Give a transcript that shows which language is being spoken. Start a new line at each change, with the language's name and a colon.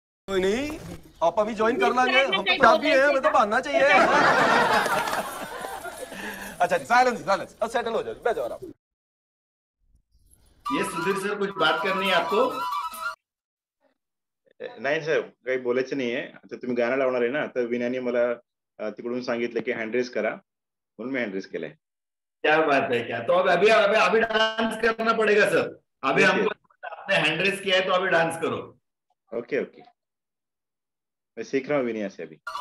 Hindi: कोई नहीं, आप अभी ज्वाइन कर लेंगे, हम तो काफी हैं, हमें तो भागना चाहिए। अच्छा साइलेंस साइलेंस, अब सेटल हो जाओ, बैठ जाओ आप। ये सुधीर सर कुछ बात करनी है आपको?
Marathi: नाही साहेब, काही बोलायचं नाहीये. आता तुम्ही गाणं लावणार आहे ना, तर विनाने मला तिकडून सांगितलं की हँड रेस करा, म्हणून मी हँड रेस केलाय.
Hindi: क्या बात है, क्या तो अभी अभी अभी डांस करना पड़ेगा सर. अभी हमको आपने हैंड रेस किया है तो अभी डांस करो. ओके ओके, मैं सीख रहा हूँ विनय से अभी.